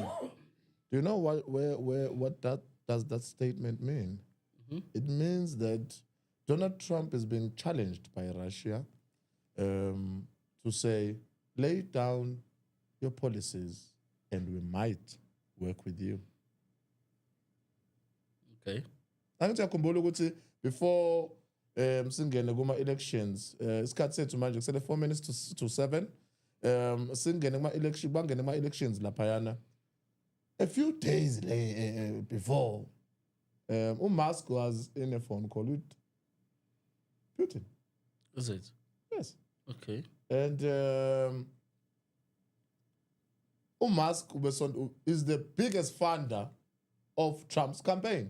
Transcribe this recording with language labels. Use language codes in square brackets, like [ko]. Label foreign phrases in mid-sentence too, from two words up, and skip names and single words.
[en] Do you know what does that statement mean? Mm-hmm. It means that Donald Trump is being challenged by Russia to say, lay down your policies and we might work with you. Okay. [zu] Angithi yakhumbula ukuthi before singene kuma elections isikhathi sethu manje kusele [en] 4 minutes to 7, [zu] singene kuma-election bangene kuma-elections laphayana [en] a few days before Musk was in a phone call with Putin. Is it? Yes. Okay. And Musk is the biggest funder of Trump's campaign.